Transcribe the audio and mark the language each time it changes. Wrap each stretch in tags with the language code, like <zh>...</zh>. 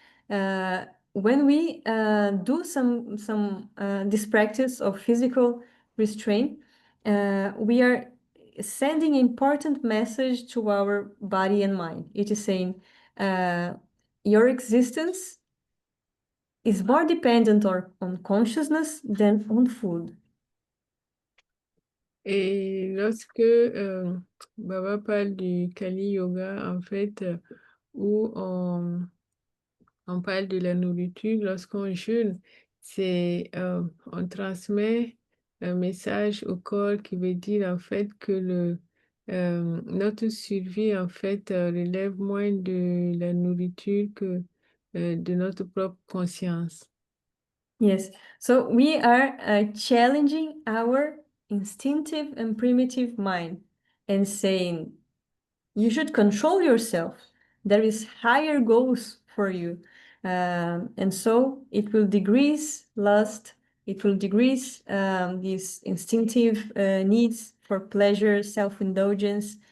<en>When we do this practice of physical restraint, we are sending important message to our body and mind. It is saying your existence is more dependent on consciousness than on food.</en> <fr>Et lorsque Baba parle du Kali Yoga, en fait, où on parle de la nourriture, lorsqu'on jeûne, on transmet un message au corps qui veut dire en fait que notre survie en fait relève moins de la nourriture que de notre propre conscience.</fr> <en>Yes, so we are challenging our instinctive and primitive mind and saying, you should control yourself. There is higher goals for you. And so it will decrease lust, it will decrease these instinctive needs for pleasure, self-indulgence.</en>